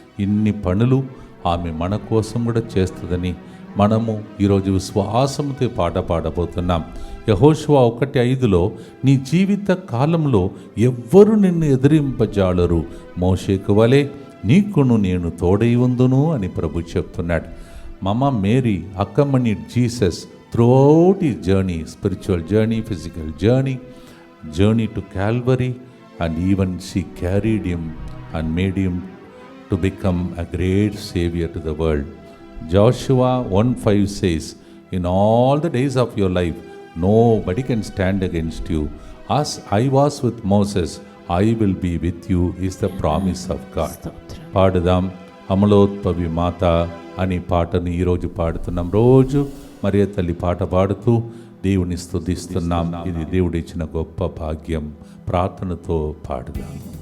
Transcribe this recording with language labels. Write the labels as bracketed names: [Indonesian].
[Telugu] ఇన్ని పనులు ఆమె మన కోసం కూడా చేస్తుందని మనము ఈరోజు విశ్వాసంతో పాట పాడబోతున్నాం. యెహోషువ 1:5 నీ జీవిత కాలంలో ఎవ్వరు నిన్ను ఎదిరింపజాలరు, మోషేకు వలె నీకును నేను తోడై ఉందును అని ప్రభు చెప్తున్నాడు. [English] Mama Mary accompanied Jesus throughout his journey, spiritual journey, physical journey to Calvary, and even she carried him and made him to become a great savior to the world. Joshua 1:5 says, in all the days of your life nobody can stand against you. As I was with Moses, I will be with you is the promise of God. [Telugu] పాడుదాం అమలోద్భవి మాత అని పాటను ఈరోజు పాడుతున్నాం. రోజు మరియ తల్లి పాట పాడుతూ దేవుని స్తుతిస్తున్నాం. ఇది దేవుడిచ్చిన గొప్ప భాగ్యం. ప్రార్థనతో పాడుదాం.